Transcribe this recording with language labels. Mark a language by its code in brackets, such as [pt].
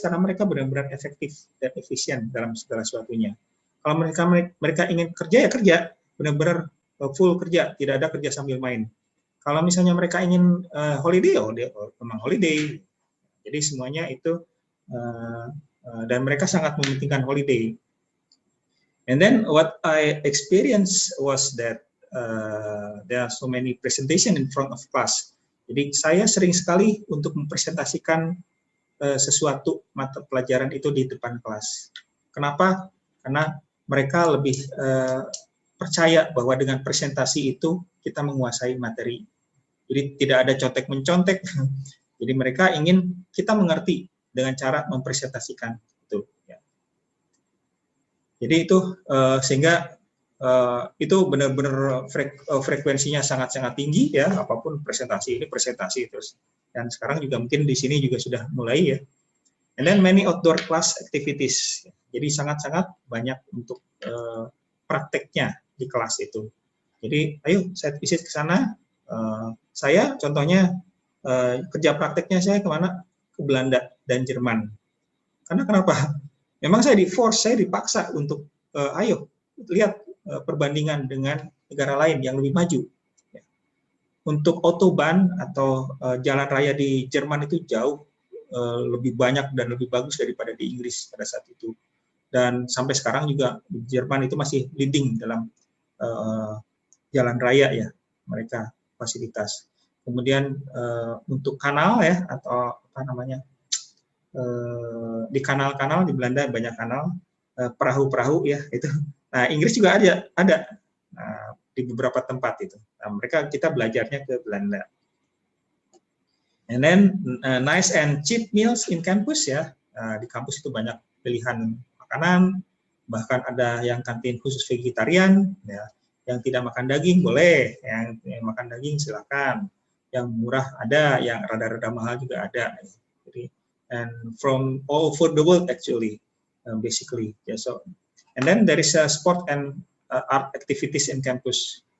[id] Karena mereka benar-benar efektif dan efisien dalam segala sesuatunya. Kalau mereka ingin kerja ya kerja, benar-benar full kerja, tidak ada kerja sambil main. Kalau misalnya mereka ingin holiday, memang holiday. Jadi semuanya itu dan mereka sangat mementingkan holiday. [en] And then what I experienced was that there are so many presentation in front of class. [id] Jadi saya sering sekali untuk mempresentasikan sesuatu mata pelajaran itu di depan kelas. Kenapa? Karena mereka lebih percaya bahwa dengan presentasi itu kita menguasai materi. Jadi tidak ada contek-mencontek. Jadi mereka ingin kita mengerti dengan cara mempresentasikan itu. Ya. Jadi itu sehingga itu benar-benar frekuensinya sangat-sangat tinggi ya. Apapun presentasi ini presentasi terus. Dan sekarang juga mungkin di sini juga sudah mulai ya. [en] And then many outdoor class activities. [id] Jadi sangat-sangat banyak untuk prakteknya di kelas itu. Jadi ayo saya visit ke sana. Saya contohnya kerja prakteknya saya kemana? Ke Belanda dan Jerman. Karena kenapa? Memang saya saya dipaksa untuk ayo lihat perbandingan dengan negara lain yang lebih maju. Untuk autobahn atau jalan raya di Jerman itu jauh lebih banyak dan lebih bagus daripada di Inggris pada saat itu. Dan sampai sekarang juga Jerman itu masih leading dalam jalan raya ya, mereka fasilitas. Kemudian untuk kanal ya atau apa namanya di kanal-kanal di Belanda banyak kanal, perahu-perahu ya itu. Nah Inggris juga ada di beberapa tempat itu. Nah, kita belajarnya ke Belanda. [en] And then nice and cheap meals in campus ya. [id] Di kampus itu banyak pilihan makanan, bahkan ada yang kantin khusus vegetarian ya. Yang tidak makan daging boleh, yang makan daging silakan. Yang murah ada, yang rada-rada mahal juga ada. [en] Jadi, and from all over the world actually, basically. Yeah, so, and then there is a sport and art activities in campus.